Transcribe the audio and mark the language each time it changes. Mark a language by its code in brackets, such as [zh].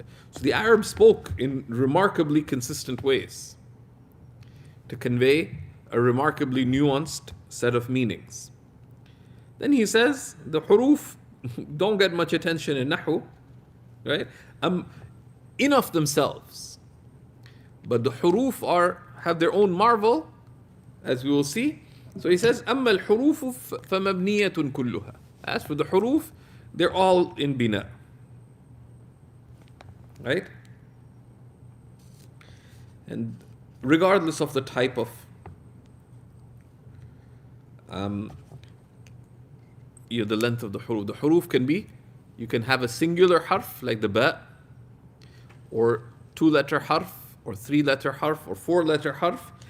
[en] So the Arabs spoke in remarkably consistent ways to convey a remarkably nuanced set of meanings. Then he says the huruf don't get much attention in Nahu, right? In of themselves, but the huruf have their own marvel, as we will see. So he says, [ar] أما الحروف فمبنية كلها. [en] As for the huruf, they're all in bina. Right? And regardless of the type of the length of the huruf can be, you can have a singular harf like the ba, or 2-letter harf, or 3-letter harf, or 4-letter harf.